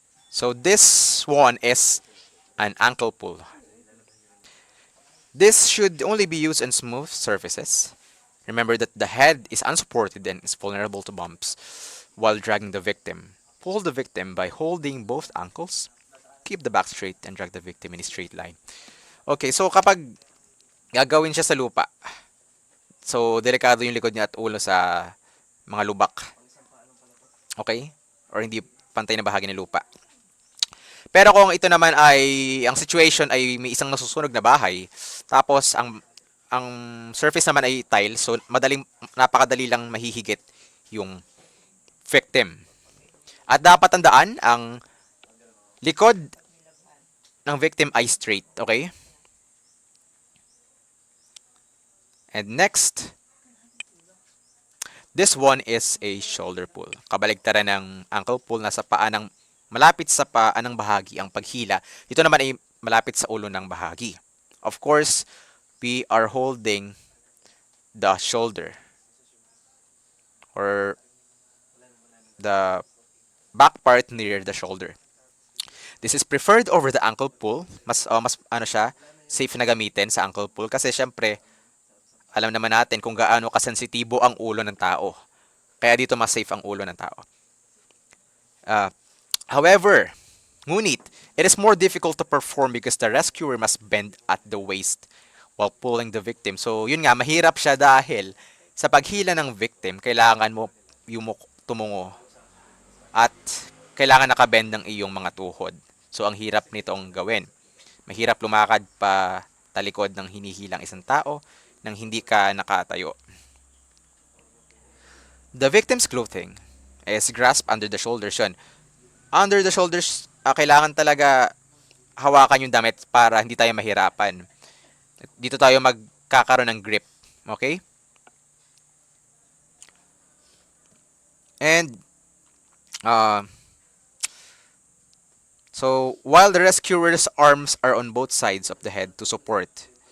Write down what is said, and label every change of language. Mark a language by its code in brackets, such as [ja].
[en] So this one is an ankle pull. This should only be used on smooth surfaces. Remember that the head is unsupported and is vulnerable to bumps while dragging the victim. Pull the victim by holding both ankles. Keep the back straight and drag the victim in a straight line. [tl] Okay, so kapag gagawin siya sa lupa, so delikado yung likod niya at ulo sa mga lubak. Okay? Or hindi pantay na bahagi ng lupa. Pero kung ito naman ay, ang situation ay may isang nasusunog na bahay, tapos ang surface naman ay tile, so napakadali lang mahihigit yung victim. At dapat tandaan, ang likod ng victim ay straight, okay? [en] And next, this one is a shoulder pull. [tl] Kabaligtaran ng ankle pull, nasa paa ng malapit sa paa ng bahagi ang paghila. Ito naman ay malapit sa ulo ng bahagi. [en] Of course, we are holding the shoulder or the back part near the shoulder. This is preferred over the ankle pull. [tl] Mas ano siya, safe na gamitin sa ankle pull kasi syempre alam naman natin kung gaano kasensitibo ang ulo ng tao. Kaya dito mas safe ang ulo ng tao. [en] Uh, However, [tl] ngunit, [en] it is more difficult to perform because the rescuer must bend at the waist while pulling the victim. [tl] So, yun nga, mahirap siya dahil sa paghila ng victim, kailangan mo tumungo at kailangan nakabend ng iyong mga tuhod. So, ang hirap nitong gawin. Mahirap lumakad pa talikod ng hinihilang isang tao nang hindi ka nakatayo. [en] The victim's clothing is grasped under the shoulders. [tl] Yun. [en] Under the shoulders, [tl] kailangan talaga hawakan yung damit para hindi tayo mahirapan. Dito tayo magkakaroon ng grip. Okay? [en] And, so, while the rescuer's arms are on both sides of the head to support.